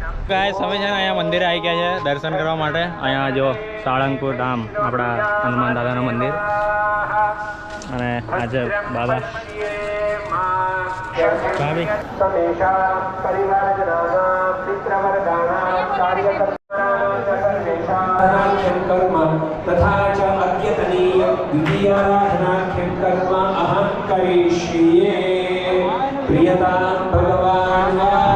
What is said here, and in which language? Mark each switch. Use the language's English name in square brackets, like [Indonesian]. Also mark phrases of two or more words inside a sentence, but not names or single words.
[Gujarati] ગાઈસ અમે છે ને અહીંયા મંદિરે આવી ગયા છે દર્શન કરવા માટે. અહીંયા જો સાળંગપુર ધામ આપણા હનુમાન દાદાનું મંદિર અને આજે બાબા ભાભી [Sanskrit] कर्म तथा च अद्यतनीय द्वितीयाराधनाख्यं कर्म अहं करिष्ये प्रियतां भगवान्